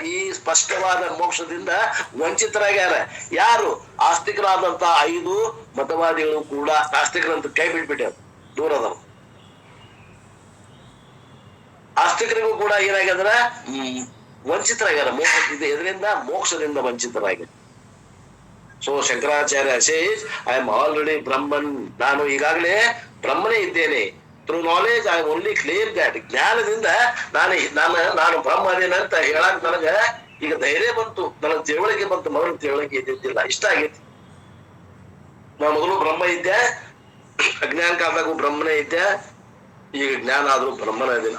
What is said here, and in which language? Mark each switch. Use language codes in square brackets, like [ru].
[kn] ಈ ಸ್ಪಷ್ಟವಾದ ಮೋಕ್ಷದಿಂದ ವಂಚಿತರಾಗ್ಯಾರ ಯಾರು? ಆಸ್ತಿಕರಾದಂತ 5 ಮತವಾದಿಗಳು ಕೂಡ ಆಸ್ತಿಕರಂತ ಕೈ ಬಿಟ್ಬಿಟ್ಟಾರ, ದೂರ ಅದಾರ. ಆಸ್ತಿಕರಿಗೂ ಕೂಡ ಏನಾಗ್ಯದ್ರ ವಂಚಿತರಾಗ್ಯಾರ ಮೋಕ್ಷದಿಂದ. ಇದರಿಂದ ಮೋಕ್ಷದಿಂದ ವಂಚಿತರಾಗ್ಯಾರ. [en] So Shankaracharya says, I am already Brahman. [kn] ನಾನು ಈಗಾಗಲೇ ಬ್ರಹ್ಮನೇ ಇದ್ದೇನೆ. [en] Through knowledge I only clear that. [kn] ಜ್ಞಾನದಿಂದ ನಾನು ಬ್ರಹ್ಮ ಅದೇನ ಅಂತ ಹೇಳಕ್ ನನಗ ಈಗ ಧೈರ್ಯ ಬಂತು, ನನಗ್ ತಿಳುವಳಿಕೆ ಬಂತು. ಮೊದಲು ತಿಳುವಳಿಕೆ ಇದ್ದಿದ್ದಿಲ್ಲ, ಇಷ್ಟ ಆಗೈತಿ. ನಾ ಮೊದಲು ಬ್ರಹ್ಮ ಇದ್ದೆ, ಅಜ್ಞಾನ ಕಾಲದಾಗೂ ಬ್ರಹ್ಮನೇ ಇದ್ದೆ, ಈಗ ಜ್ಞಾನ ಆದ್ರೂ ಬ್ರಹ್ಮನ ಇದ್ದೀನಿ.